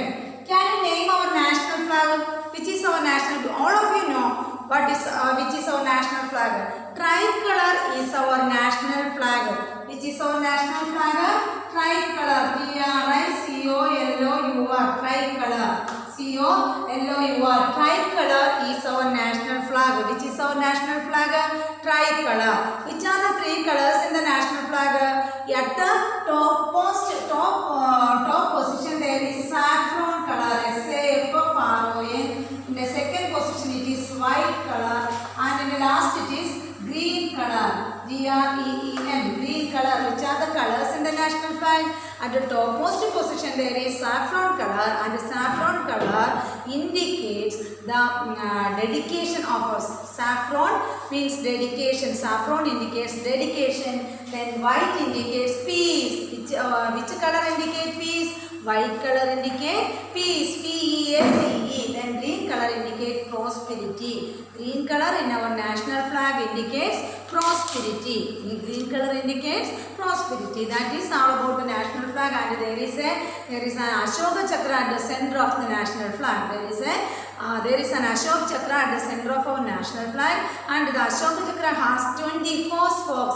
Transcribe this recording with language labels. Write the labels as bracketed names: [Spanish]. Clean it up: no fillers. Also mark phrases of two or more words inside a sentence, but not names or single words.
[English] Can you name our national flag? Which is our national? All of you know what is which is our national flag. Tricolor is our national flag. Which is our national flag? Tricolor. Tricolor. Tricolor. C-O-L-O-U-R. Tricolor is our national flag. Which is our national flag? Tricolor. Which are the three colors in the national flag? At the top position there is saffron color. S-A-F-F-R-O-N. In the second position it is white color. And in the last it is green color. G-R-E-E-N. Green color. Which are the colors in the national flag? At the topmost position there is saffron color, and saffron color indicates the dedication of us. Saffron means dedication. Saffron indicates dedication. Then white indicates peace. Which color indicates peace? White color indicates peace. P-E-A-C-E. Then green color indicates prosperity. Green color in our national flag indicates prosperity. Green color indicates prosperity. That is all about the national flag. And there is an Ashoka Chakra at the center of the national flag. There is an Ashoka Chakra at the center of our national flag, and the Ashoka Chakra has 24 spokes.